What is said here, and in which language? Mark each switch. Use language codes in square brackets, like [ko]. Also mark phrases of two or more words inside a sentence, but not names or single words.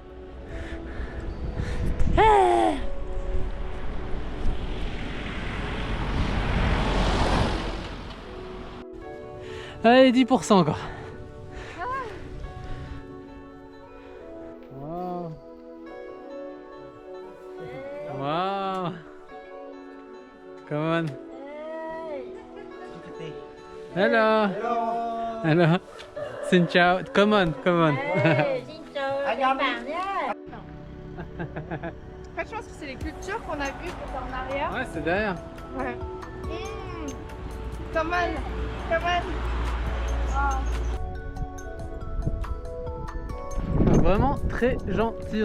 [fr] Allez, 10% encore. Waouh. Waouh. [en] Hello. Hello. [vi] Xin chào. [en] Come on, come on. [fr] En fait, je pense que c'est les cultures qu'on a vues en arrière. Ouais, c'est derrière. [en] Ouais. Come on, come on. [fr] Vraiment très gentil.